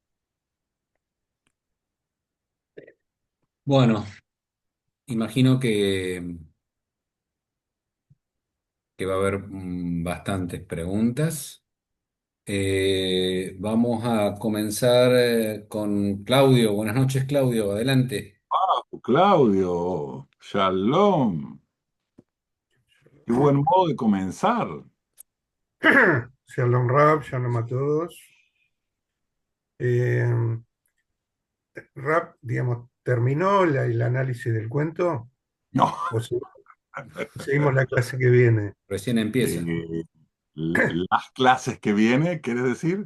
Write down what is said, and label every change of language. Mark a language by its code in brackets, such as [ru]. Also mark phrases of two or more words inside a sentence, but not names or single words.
[es] Bueno, imagino que va a haber bastantes preguntas. Vamos a comenzar con Claudio. Buenas noches, Claudio. Adelante. Claudio, shalom. Qué buen modo de comenzar. Shalom Rab, shalom a todos. Eh, Rab, digamos, ¿terminó el análisis del cuento? No. ¿O seguimos la clase que viene? Recién empieza. Eh, las clases que viene, ¿quieres decir?